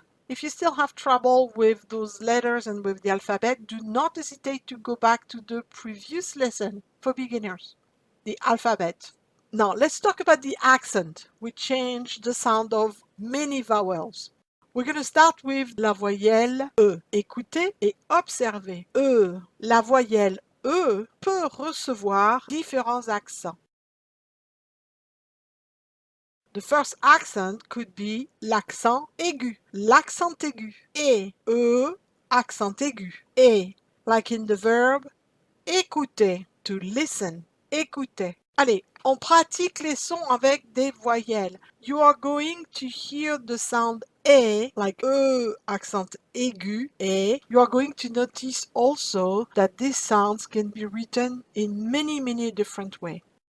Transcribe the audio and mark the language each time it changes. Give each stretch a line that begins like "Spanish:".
English: If you still have trouble with those letters and with the alphabet, do not hesitate to go back to the previous lesson for beginners, the alphabet. Now, let's talk about the accent. We changed the sound of many vowels. We're going to start with la voyelle E.
French: Écoutez et observez. E. La voyelle E peut recevoir différents accents.
English: The first accent could be l'accent aigu.
French: L'accent aigu. Et, accent aigu.
English: Et, like in the verb écouter, to listen. Écouter.
French: Allez, on pratique les sons avec des voyelles.
English: You are going to hear the sound E, like accent aigu, E. You are going to notice also that these sounds can be written in many different ways.